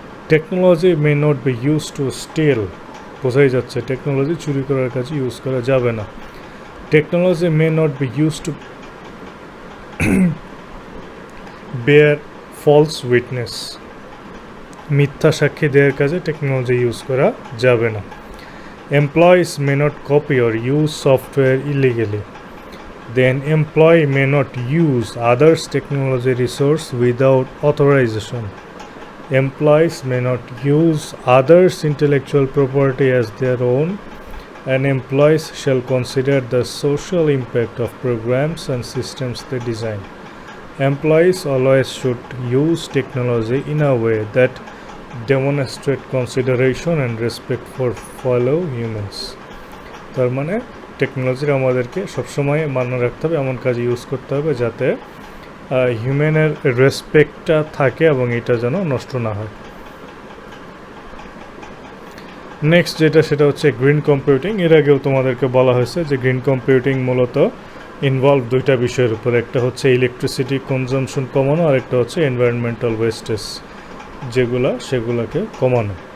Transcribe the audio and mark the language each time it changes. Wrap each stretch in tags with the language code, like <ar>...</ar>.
<en>technology may not be use to steal,</en> <bn>বোঝাই যাচ্ছে technology চুরি করার কাজে ইউজ করা যাবে না।</bn> <en>technology may not be use to bear false witness,</en> <bn>মিথ্যা সাক্ষী দেওয়ার কাজে টেকনোলজি ইউজ করা যাবে না।</bn> <en>Employees may not copy or use software illegally, then employee may not use others' technology resource without authorization. Employees may not use others' intellectual property as their own, and employees shall consider the social impact of programs and systems they design. Employees always should use technology in a way that demonstrate consideration and respect for fellow humans.</en> <bn>তার মানে টেকনোলজির আমাদেরকে সবসময় মান্য রাখতে হবে, এমন কাজে ইউজ করতে হবে যাতে হিউম্যানের রেসপেক্টটা থাকে এবং এটা যেন নষ্ট না হয়। নেক্সট যেটা সেটা হচ্ছে গ্রিন কম্পিউটিং। এর আগেও তোমাদেরকে বলা হয়েছে যে গ্রিন কম্পিউটিং মূলত ইনভলভ দুইটা বিষয়ের উপর, একটা হচ্ছে ইলেকট্রিসিটি কনজামশন কমানো আর একটা হচ্ছে এনভায়রনমেন্টাল ওয়েস্টেজ সেগুলোকে কমানো।</bn>